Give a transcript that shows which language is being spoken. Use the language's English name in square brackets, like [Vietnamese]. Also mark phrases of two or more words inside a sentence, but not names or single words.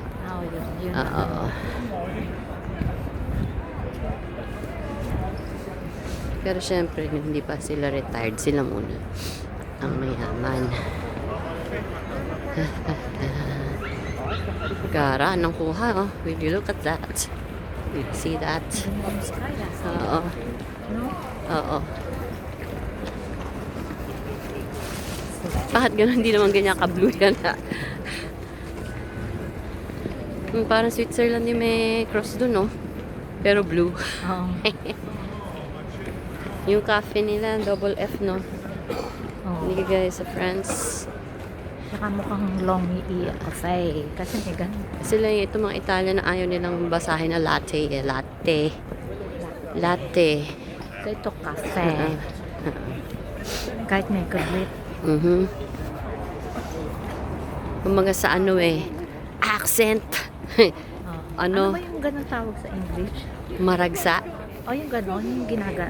[Filipino] oh, yun. Oo. Pero syempre, hindi pa sila retired. Sila muna ang mayaman. Gara, anong kuha, oh. [English] Will you look at that? Will you see that? [Filipino] Oo. No? Oo. Bakit gano'n? Hindi naman ganyan ka-blue yan, ha? Parang Switzerland yung may cross dun, no? Pero blue. Oo. Yung cafe nila, [English] double F, [Filipino] no? Oo. Hindi guys sa France. Saka mukhang [English] long cafe. [Filipino] Kasi may ganun. Sila ito mga Italian na ayaw nilang basahin na latte, eh. Latte. Latte. So, ito cafe. Kahit may kabit. Kumaga sa ano eh, accent. Ano Ano? ba yung ganun tawag sa English? Maragsa. O yung ganon, yung ginaga.